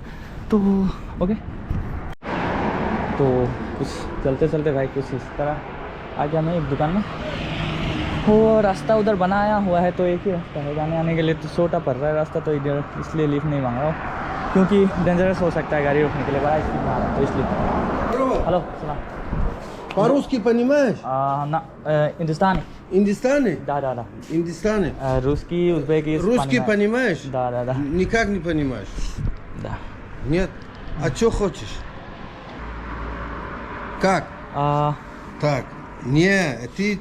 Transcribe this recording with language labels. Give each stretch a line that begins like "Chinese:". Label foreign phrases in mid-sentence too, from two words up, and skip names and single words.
Hindi: तो ओके, तो कुछ चलते भाई कुछ इस तरह आ गया मैं एक दुकान में। वो रास्ता उधर बनाया हुआ है, तो एक ही रास्ता है जाने आने के लिए, तो छोटा पड़ रहा है रास्ता, तो इधर इसलिए लिफ्ट नहीं मांग रहा हूँ, क्योंकि डेंजरस हो सकता है गाड़ी रोकने के लिए, बड़ा स्पीड मार रहा है, तो इसलिए। हेलो सलाम।
Russian: По-русски понимаешь? Индустани. Индистане? Да. Индистане. Русский, узбекский, Русский понимаешь? Да. Никак не понимаешь. Да. Нет? А что хочешь? Как? Так. Не, ты...